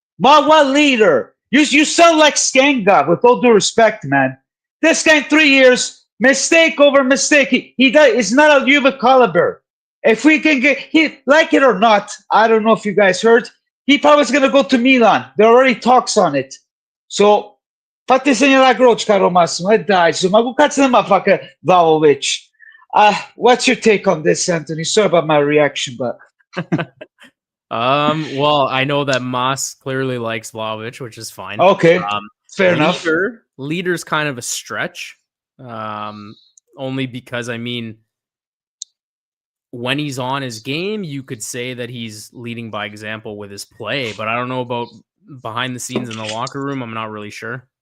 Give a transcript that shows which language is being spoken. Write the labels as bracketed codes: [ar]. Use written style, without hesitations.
[en] What leader? You sound like Skanga, with all due respect, man. This guy in 3 years Mistake over mistake. He does. It's not a Juve caliber. If we can get he like it or not, I don't know if you guys heard. He probably is gonna go to Milan. There are already talks on it. [it] So fatti segnare la croce, caro Massimo, e dai, insomma, che cazzo ne fa Vlahovic? [en] What's your take on this, Anthony? Sorry about my reaction, but well, I know that Moss clearly likes Vlahovic, which is fine. okay, fair enough. Leader's kind of a stretch, only because I mean, when he's on his game, you could say that he's leading by example with his play, but I don't know about behind the scenes in the locker room. I'm not really sure.